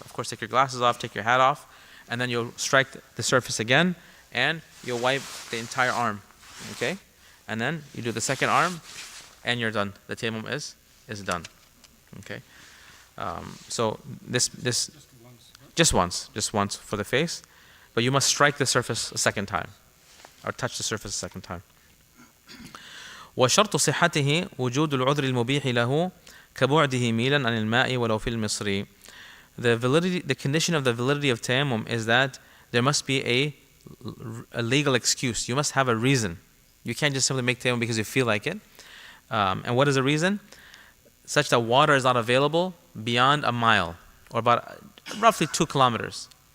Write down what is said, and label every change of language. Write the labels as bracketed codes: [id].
[en] Of course, take your glasses off, take your hat off, and then you'll strike the surface again, and you'll wipe the entire arm, okay, and then you do the second arm, and you're done. The tayammum is done, okay. So this just once for the face, but you must strike the surface a second time, or touch the surface a second time. [ar] وشرط صحته وجود العذر المبيح له كبعده ميلا عن الماء ولو في المصري. [en] The condition of the validity of tayammum is that there must be a legal excuse. You must have a reason. You can't just simply make tayammum because you feel like it. And what is the reason? Such that water is not available beyond a mile, or about roughly 2 kilometers.